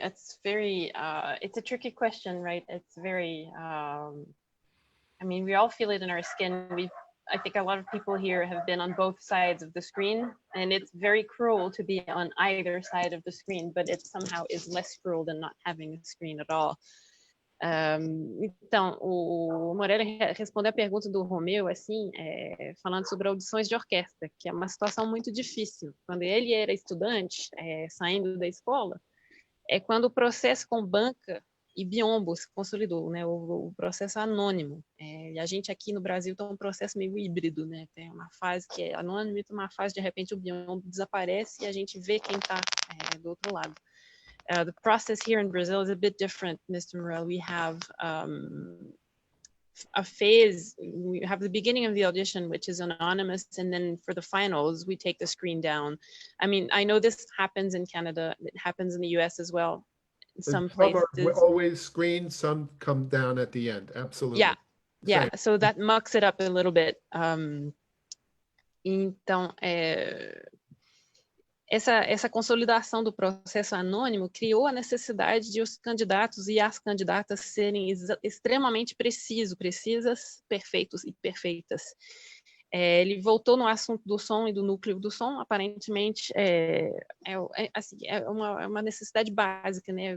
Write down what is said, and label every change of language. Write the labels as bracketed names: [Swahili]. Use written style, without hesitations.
[English] It's very, it's a tricky question, right? It's very, I mean, we all feel it in our skin. I think a lot of people here have been on both sides of the screen, and it's very cruel to be on either side of the screen, but it somehow is less cruel than not having a screen at all. [Portuguese] Então, o Morelli respondeu a pergunta do Romeu, assim, falando sobre audições de orquestra, que é uma situação muito difícil. Quando ele era estudante, saindo da escola, é quando o processo com banca e biombo se consolidou, né, o processo anônimo. E a gente aqui no Brasil tem um processo meio híbrido, né, tem uma fase que é anônimo e tem uma fase, de repente, o biombo desaparece e a gente vê quem está do outro lado. [English] The process here in Brazil is a bit different, Mr. Morelli. We have a phase, we have the beginning of the audition, which is anonymous, and then for the finals, we take the screen down. I mean, I know this happens in Canada, it happens in the US as well. Some places are always screened, some come down at the end, absolutely. Yeah, yeah, Same. so that mucks it up a little bit. [Portuguese] Então, essa consolidação do processo anônimo criou a necessidade de os candidatos e as candidatas serem extremamente precisas, perfeitos e perfeitas. Ele voltou no assunto do som e do núcleo do som. Aparentemente, assim, é uma necessidade básica, né?